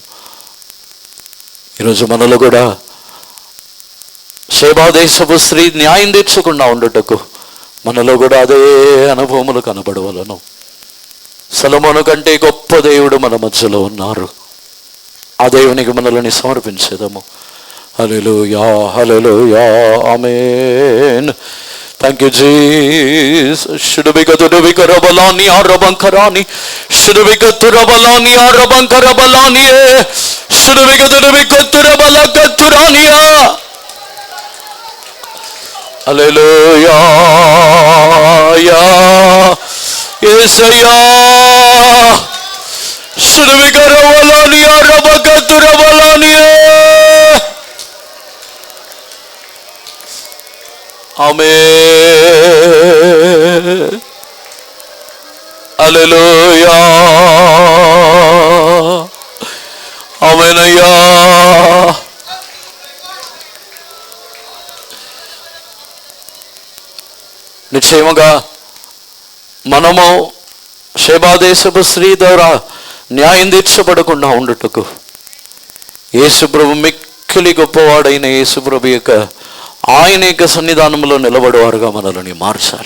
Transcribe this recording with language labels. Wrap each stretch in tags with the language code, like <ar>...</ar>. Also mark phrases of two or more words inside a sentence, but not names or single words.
<te>ఈరోజు మనలో కూడా షేబా దేశపు స్త్రీ న్యాయం తీర్చకుండా ఉండుటకు మనలో కూడా అదే అనుభవములు కనబడవలను. సొలొమోను కంటే గొప్ప దేవుడు మన మధ్యలో ఉన్నారు. ఆ దేవునికి మనల్ని సమర్పించేదము. హల్లెలూయా, హల్లెలూయా, ఆమేన్.</te> <en>Thank you, Jesus. Shudubika tudubika rabalani arabankarani. Shudubika turabalani arabankarabalaani. Shudubika tudubika turabalaka turaniya. Hallelujah. Ya Yesaya. Shudubika rabalani arabaka turabalani.</en> <te>ఆమేన్. హల్లెలూయా. ఆమేనయ్యా. నిశ్చయముగా మనము షేబా దేశపు స్త్రీ ద్వారా న్యాయం తీర్చబడకుండా ఉండుటకు యేసుప్రభు మిక్కిలి గొప్పవాడైన యేసుప్రభు యొక్క ఆయన యొక్క సన్నిధానంలో నిలబడేవారుగా మనల్ని మార్చాలి.</te>